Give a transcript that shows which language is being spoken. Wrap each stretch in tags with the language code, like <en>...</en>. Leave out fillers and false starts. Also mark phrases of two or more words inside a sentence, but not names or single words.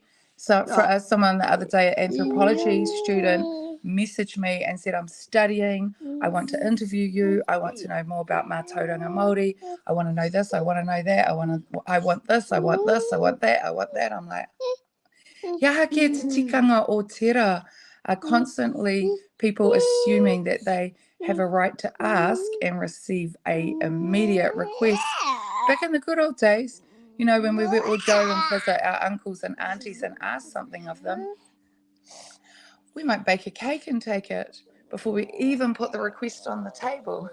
<en>So for someone the other day, an anthropology student messaged me and said, I'm studying, I want to interview you, I want to know more about</en> <mi>Mātauranga Māori,</mi> <en>I want to know this, I want to know that, I want this, I want this, I want that. I'm like,</en> <mi>yaha kia te tikanga o tera.</mi> <en>Constantly people assuming that they have a right to ask and receive a immediate request. Back in the good old days, you know, when we would all go and visit our uncles and aunties and ask something of them, we might bake a cake and take it before we even put the request on the table.</en>